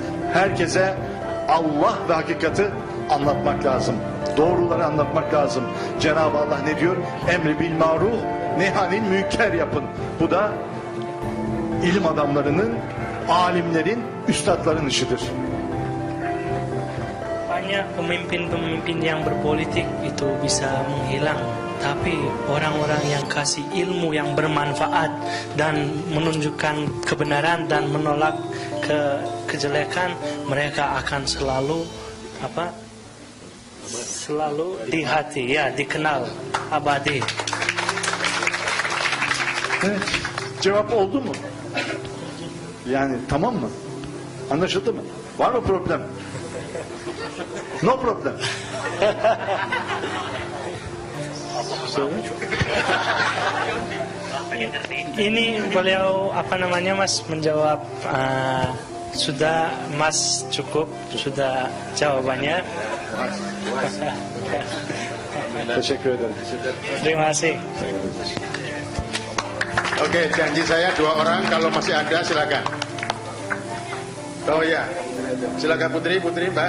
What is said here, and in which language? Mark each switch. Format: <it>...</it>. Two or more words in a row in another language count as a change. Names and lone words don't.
<tr>Herkese Allah ve hakikati anlatmak lazım. Doğruları anlatmak lazım. Cenab-ı Allah ne diyor?</tr> <ar>أمر بالمعروف، نهي عن المنكر</ar> <tr>yapın. Bu da ilim adamlarının, alimlerin, üstadların işidir.</tr> <id>Banyak pemimpin-pemimpin yang berpolitik itu bisa menghilang, tapi orang-orang yang kasih ilmu yang bermanfaat dan menunjukkan kebenaran dan menolak kejelekan, mereka akan selalu di hati, ya, dikenal abadi.</id> <tr>Evet, cevap oldu mu? Yani tamam mı? Anlaşıldı mı? Var mı problem?</tr> <en>No problem.</en> <id>Ini beliau Mas menjawab, sudah Mas cukup, sudah jawabannya.</id> <tr>Teşekkür ederim.</tr> <id>Terima kasih. Oke, janji saya 2 orang, kalau masih ada silakan. Oh ya, silakan Putri Mbak.</id>